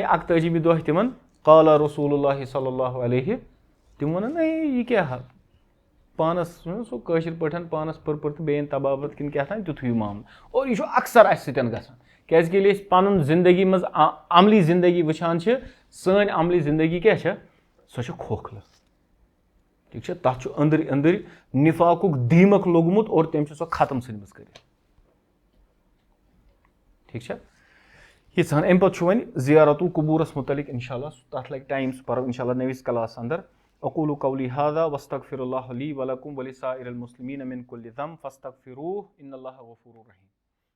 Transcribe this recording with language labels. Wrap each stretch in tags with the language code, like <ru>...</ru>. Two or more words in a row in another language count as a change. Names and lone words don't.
<ks>41مہِ دۄہ تِمن</ks> <ar>قالہ رسول اللہ صلی اللہ علیہ</ar> <ks>تِم وَنان نہ یہِ کیاہ پانس سُہ کٲشِر پٲٹھۍ پانس پٔر تہٕ بیٚیہِ تبابت کِنہٕ کیٛاہ تام تیُتھُے معاملہٕ اور یہِ چھُ اکثر اسہِ سۭتۍ گژھان کیازِ کہِ ییٚلہِ أسۍ پنُن زندگی منٛز عملی زندگی وٕچھان چھِ سٲنۍ عملی زندگی کیاہ چھےٚ سۄ چھےٚ کھوکھلہٕ ٹھیٖک چھا تتھ چھُ أنٛدٕرۍ نِفاقُک دیٖمک لوٚگمُت اور تٔمۍ چھِ سۄ ختم ژھٕنمٕژ کٔرِتھ ٹھیٖک چھا ییٖژہن اَمہِ پتہٕ چھُ وۄنۍ زیارتُل قبوٗرس مُتعلق</ks> <ar>انشاء اللہ</ar> <ks>تتھ لگہِ ٹایم سُہ پرو</ks> <ar>انشاء اللہ</ar> <ks>نٔوِس کلاس انٛدر</ks> <ar>أقول قولي هذا واستغفر الله لي ولكم ولسائر المسلمين من كل ذنب فاستغفروه إن الله غفور رحيم.</ar>